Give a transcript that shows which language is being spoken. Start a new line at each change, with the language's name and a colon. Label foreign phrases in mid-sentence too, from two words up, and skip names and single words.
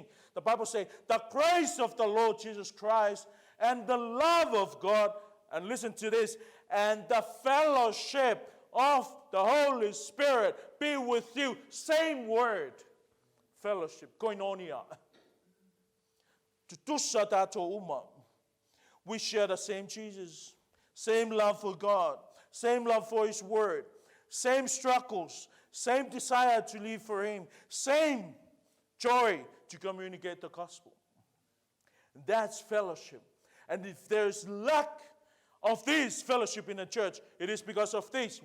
English: The Bible says, the grace of the Lord Jesus Christ and the love of God, and listen to this, and the fellowship of the Holy Spirit be with you. Same word. Fellowship, koinonia.
Samoan: Tutusa tato uma.
English: We share the same Jesus, same love for God, same love for His Word, same struggles, same desire to live for Him, same joy to communicate the gospel. That's fellowship. And if there's lack of this fellowship in the church, it is because of this.